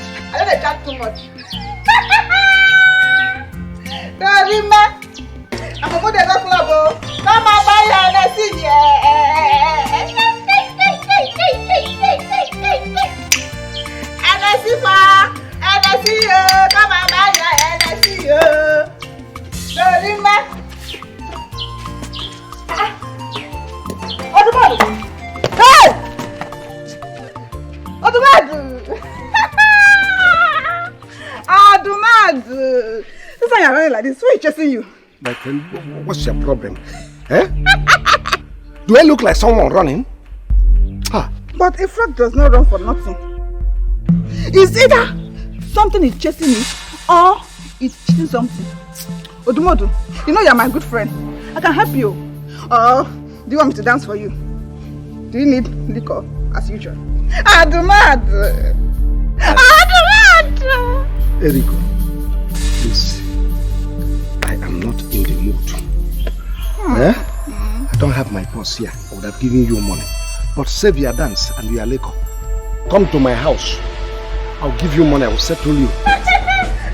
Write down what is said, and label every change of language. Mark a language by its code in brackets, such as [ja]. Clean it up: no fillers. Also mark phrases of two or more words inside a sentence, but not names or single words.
[en] I don't charge too much. Dorime, I'm a mother club. Come and buy your NSC. NSC come and buy your NSC. Dorime. Hey! Odumadu! Odumadu! This time you're running like this. Who is chasing you? My friend, what's your problem? Eh? Do I look like someone running? Ah. But a frog does not run for nothing. It's either something is chasing me or it's chasing something. Odumadu, you know you're my good friend. I can help you. Or do you want me to dance for you? Do you need liquor as usual? Adumadu! Adumadu! Eriko, please. I am not in the mood. Eh? I don't have my purse here. I would have given you money. But save your dance and your liquor. Come to my house. I'll give you money.